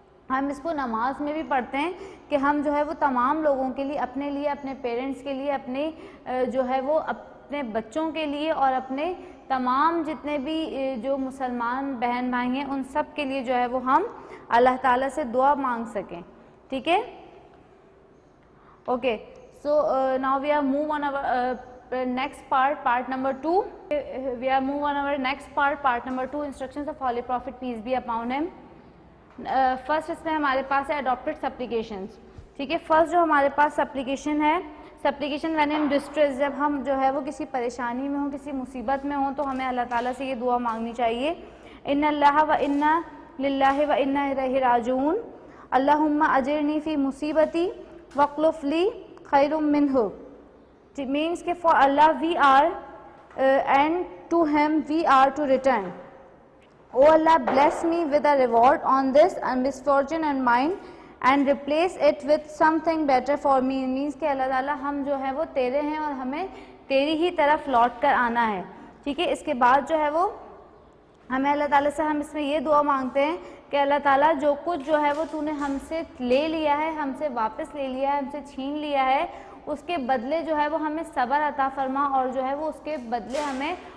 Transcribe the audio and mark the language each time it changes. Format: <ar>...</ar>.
<ur>ہم اس کو نماز میں بھی پڑھتے ہیں کہ ہم جو ہے وہ تمام لوگوں کے لیے، اپنے پیرنٹس کے لیے، اپنے جو ہے وہ اپنے بچوں کے لیے اور اپنے تمام جتنے بھی جو مسلمان بہن بھائی ہیں ان سب کے لیے جو ہے وہ ہم اللہ تعالیٰ سے دعا مانگ سکیں۔ ٹھیک ہے، okay,</ur> <en>So now we are move on our next part number 2. We are move on our next part number 2, instructions of Holy Prophet peace be upon him.</en> <ur>First اس میں ہمارے پاس ہے اڈاپٹڈ سپلیکیشنز۔ ٹھیک ہے، فرسٹ جو ہمارے پاس سپلیکیشن ہے، supplication when in distress, جب ہم جو ہے وہ کسی پریشانی میں ہوں، کسی مصیبت میں ہوں تو ہمیں اللہ تعالیٰ سے یہ دعا مانگنی چاہیے،</ur> <ar>ان اللہ و انا للہ و انا الیہ راجعون، اللہم اجرنی فی مصیبتی واخلف لی خیر منہ۔</ar> <ur>It means کہ</ur> <en>for Allah we are and to him we are to return. Oh Allah, bless me with a reward on this misfortune and mine and replace it with something better for me. It means</en> <ur>کہ اللہ تعالیٰ ہم جو ہے وہ تیرے ہیں اور ہمیں تیری ہی طرف لوٹ کر آنا ہے۔ ٹھیک ہے، اس کے بعد جو ہے وہ ہمیں اللہ تعالیٰ سے ہم اس میں یہ دعا مانگتے ہیں کہ اللہ تعالیٰ جو کچھ جو ہے وہ تو نے ہم سے لے لیا ہے، ہم سے واپس لے لیا ہے، ہم سے چھین لیا ہے، اس کے بدلے جو ہے وہ ہمیں صبر عطا فرما اور جو ہے وہ اس کے بدلے ہمیں</ur>